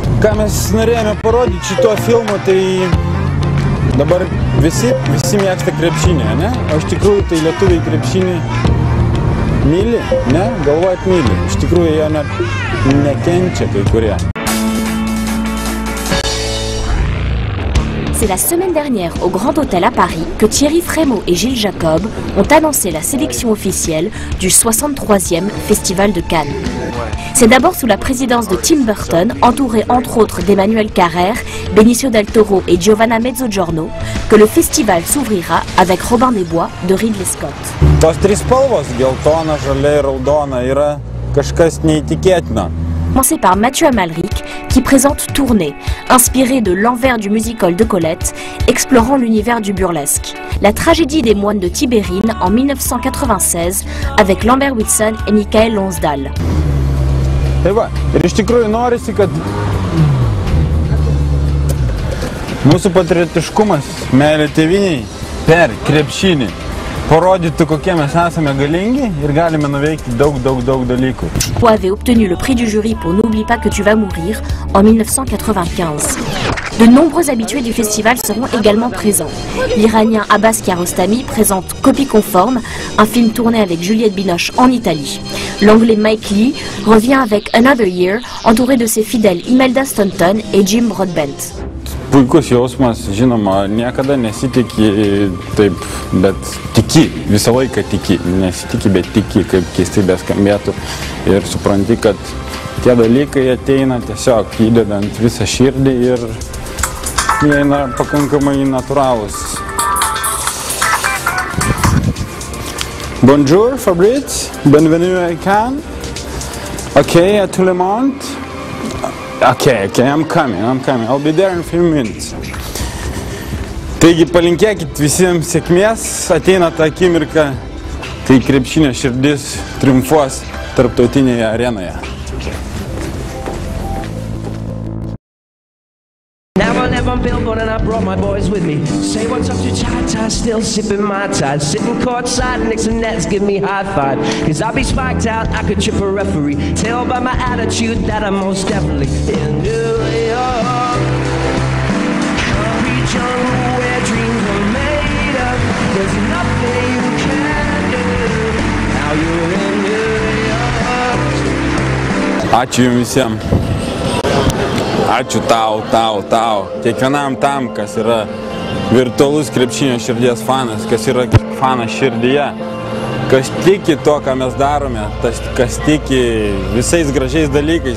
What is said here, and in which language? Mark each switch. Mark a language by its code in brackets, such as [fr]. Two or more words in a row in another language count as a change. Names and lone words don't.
[lt] ką mes norėjome parodyti šito filmu, tai dabar visi mėgsta krepšinį, ne? O iš tikrųjų tai lietuviai krepšinį myli, ne? Galvojat myli. Iš tikrųjų jie net nekenčia kai kurie. [fr] C'est la semaine dernière au Grand Hôtel à Paris que Thierry Frémaux et Gilles Jacob ont annoncé la sélection officielle du 63e Festival de Cannes. C'est d'abord sous la présidence de Tim Burton, entouré entre autres d'Emmanuel Carrère, Benicio del Toro et Giovanna Mezzogiorno, que le festival s'ouvrira avec Robin des Bois de Ridley Scott. [lt] Tos trys spalvos, geltona, žalia ir raudona, yra kažkas neįtikėtina. [fr] Commencé par Mathieu Amalric, qui présente Tournée, inspiré de l'envers du musical de Colette, explorant l'univers du burlesque. La tragédie des moines de Tibérine en 1996, avec Lambert Wilson et Michael Lonsdale. [lt] Tai va, ir iš tikrųjų norisi, kad mūsų patriotiškumas, meilė tėvynei per krepšinį parodytų, kokie mes esame galingi ir galime nuveikti daug dalykų. [fr] Avait obtenu le prix du jury pour N'oublie pas que tu vas mourir en 1995. De nombreux habitués du festival seront également présents. L'Iranien Abbas Kiarostami présente Copie conforme, un film tourné avec Juliette Binoche en Italie. L'Anglais Mike Lee revient avec Another Year, entouré de ses fidèles Imelda Staunton et Jim Broadbent. [lt] Puikus jausmas, žinoma, niekada nesitikė taip, bet tiki, visą laiką tiki, nesitikė, bet tiki, kaip keistai beskambėtų. Ir supranti, kad tie dalykai ateina tiesiog įdedant visą širdį ir jie eina pakankamai natūralūs. [fr] Bonjour, Fabrice, bienvenue à Cannes. Okay, à tout le monde. [en] Okay, I'm coming. I'll be there in a few minutes. [lt] Taigi palinkėkit visiems sėkmės, ateina ta akimirka, kai krepšinio širdis triumfuos tarptautinėje arenoje. [en] Now I live on Billboard and I brought my boys with me. Say what's up to Chai, still sipping my tide. Sitting courtside next to Nets, give me high five. Cause I'll be spiked out, I could trip a referee. Tell by my attitude that I'm most definitely in New York. Concrete jungle where dreams are made of. There's nothing you can do. Now you're in New York. [lt] Ačiū jums visiems. Ačiū tau. Kiekvienam tam, kas yra virtualus krepšinio širdies fanas, kas yra fanas širdyje, kas tiki to, ką mes darome, kas tiki visais gražiais dalykais.